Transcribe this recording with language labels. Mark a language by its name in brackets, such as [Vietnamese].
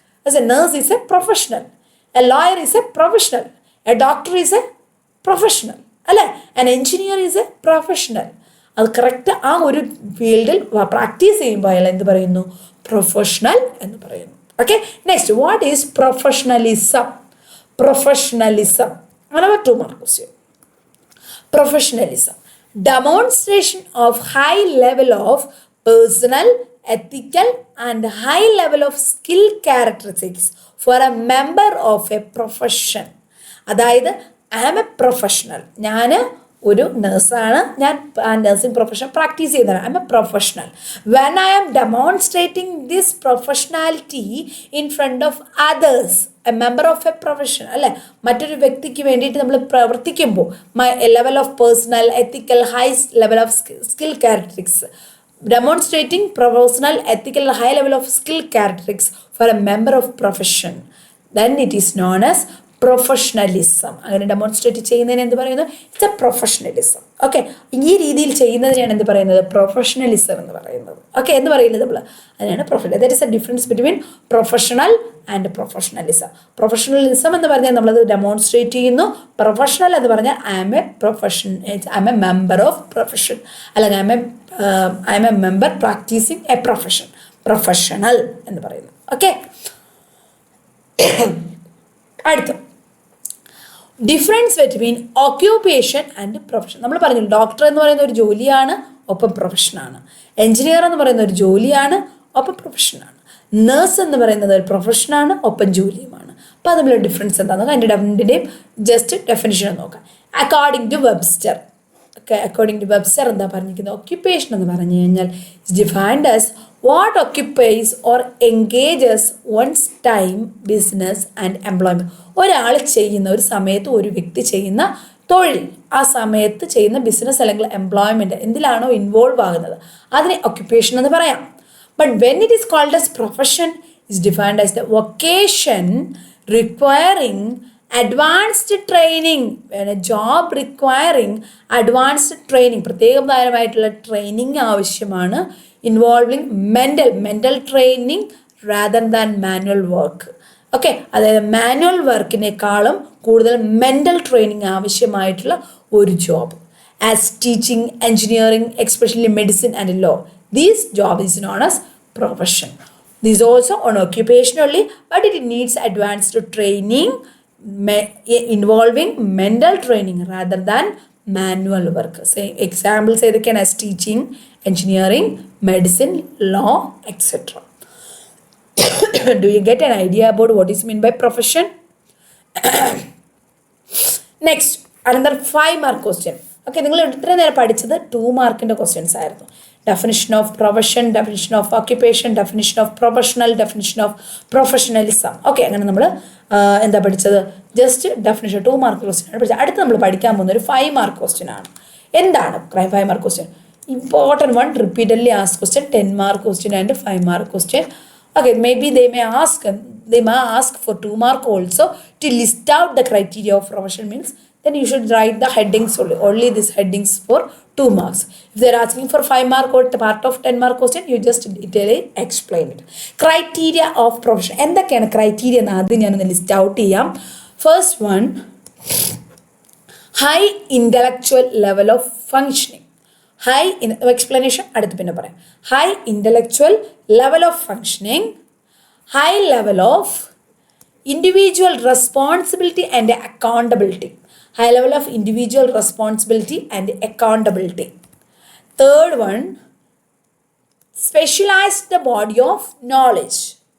[English] As a nurse is a professional, a lawyer is a professional, a doctor is a professional, അല്ലേ? An engineer is a professional. [Malayalam] അത് correct ആ ഒരു ഫീൽഡിൽ practice ചെയ്യുമ്പോൾ അയാൾ എന്ത് പറയുന്നു? പ്രൊഫഷണൽ എന്ന് പറയുന്നു. [English] Okay, next, what is professionalism? Professionalism, അങ്ങനെ 2 mark question. Professionalism, demonstration of high level of personal, ethical and high level of skill characteristics for a member of a profession. [Malayalam] അതായത് [English] I am a professional, [Malayalam] ഞാൻ ഒരു നേഴ്സാണ്, ഞാൻ nursing profession practice ചെയ്യുന്നതാണ്. [English] I am a professional. When I am demonstrating this professionality in front of others, a member of a profession, അല്ലേ? [Malayalam] മറ്റൊരു വ്യക്തിക്ക് വേണ്ടിയിട്ട് നമ്മൾ പ്രവർത്തിക്കുമ്പോൾ [English] Level of personal, ethical, high level of skill characteristics, demonstrating professional, ethical, high level of skill characteristics for a member of profession, then it is known as professionalism. [Malayalam] അങ്ങനെ demonstrate ചെയ്യുന്നതിന് എന്ത് പറയുന്നു? [English] It's a professionalism. [Malayalam] ഓക്കെ, ഈ രീതിയിൽ ചെയ്യുന്നതിനാണ് എന്ത് പറയുന്നത്? Professionalism എന്ന് പറയുന്നത്. ഓക്കെ, എന്ന് പറയുന്നത് നമ്മൾ അതിനാണ് professional. [English] That is a difference between professional and professionalism. [Malayalam] Professionalism എന്ന് പറഞ്ഞാൽ നമ്മളത് ഡെമോൺസ്ട്രേറ്റ് ചെയ്യുന്നു. പ്രൊഫഷണൽ എന്ന് പറഞ്ഞാൽ [English] I am a profession, I am a member of profession, അല്ലെങ്കിൽ I am a member practicing a profession. [Malayalam] Professional എന്ന് പറയുന്നു. [English] Okay, അടുത്ത difference between occupation and profession. [Malayalam] നമ്മൾ പറഞ്ഞു ഡോക്ടർ എന്ന് പറയുന്ന ഒരു ജോലിയാണ്, ഒപ്പം പ്രൊഫഷനാണ്. എൻജിനീയർ എന്ന് പറയുന്ന ഒരു ജോലിയാണ്, ഒപ്പം പ്രൊഫഷനാണ്. നേഴ്സ് എന്ന് പറയുന്നത് ഒരു പ്രൊഫഷനാണ്, ഒപ്പം ജോലിയുമാണ്. അപ്പോൾ അത് തമ്മിലുള്ള ഡിഫറൻസ് എന്താണെന്ന് അതിൻ്റെ രണ്ടിൻ്റെയും ജസ്റ്റ് ഡെഫിനിഷൻ നോക്കാം. [English] According to Webster. According to Webster [Malayalam] എന്താ പറഞ്ഞിരിക്കുന്നത്? ഓക്യുപ്പേഷൻ എന്ന് പറഞ്ഞു കഴിഞ്ഞാൽ [English] It's defined as what occupies or engages one's time, business and employment. [Malayalam] ഒരാൾ ചെയ്യുന്ന, ഒരു സമയത്ത് ഒരു വ്യക്തി ചെയ്യുന്ന തൊഴിൽ, ആ സമയത്ത് ചെയ്യുന്ന ബിസിനസ് അല്ലെങ്കിൽ എംപ്ലോയ്മെൻറ്റ് എന്തിലാണോ ഇൻവോൾവ് ആകുന്നത് അതിനെ ഒക്യുപ്പേഷൻ എന്ന് പറയാം. [English] But when it is called as profession is defined as the vocation requiring advanced training. Job requiring advanced training, [Malayalam] പ്രത്യേകപരമായിട്ടുള്ള training ആവശ്യമാണ്. [English] Involving mental training rather than manual work. [Malayalam] Okay, അതായത് manual വർക്കിനേക്കാളും കൂടുതൽ mental training ആവശ്യമായിട്ടുള്ള ഒരു job. [English] as teaching, engineering, especially medicine and law. This job is known as profession. This is also an occupation only, but it needs advanced training involving mental training rather than manual work. Say examples as teaching, engineering, medicine, law, etc. Do you get an idea about what is meant by profession? Next, another 5-mark question. [Malayalam] Okay, നിങ്ങൾ ഇത്ര നേരം പഠിച്ചത് 2 മാർക്കിൻ്റെ questions ആയിരുന്നു. [English] Definition of profession, definition of occupation, definition of professional, definition of professionalism. [Malayalam] Okay, അങ്ങനെ നമ്മൾ എന്താ പഠിച്ചത്? ജസ്റ്റ് ഡെഫിനിഷൻ 2 മാർക്ക് ക്വസ്റ്റ്യൻ ആണ് പഠിച്ചത്. അടുത്ത് നമ്മൾ പഠിക്കാൻ പോകുന്ന ഒരു 5 മാർക്ക് ക്വസ്റ്റ്യൻ ആണ്. എന്താണ് 5 mark question? [English] Important one, repeatedly ask question, 10 mark question and 5 mark question. Okay, maybe they may ask for 2 mark also to list out the criteria of profession. Means then you should write the headings only these headings for 2 marks. If they are asking for 5 mark or part of 10 mark question, you just detail explain it. Criteria of profession. [Malayalam] എന്തൊക്കെയാണ് criteria എന്ന് ആദ്യം ഞാനൊന്ന് list out ചെയ്യാം. [English] First one, high intellectual level of functioning. High in explanation [Malayalam] അടുത്ത് പിന്നെ പറയാം. [English] High intellectual level of functioning, high level of individual responsibility and accountability. High level of individual responsibility and accountability. Third one, specialized body of knowledge.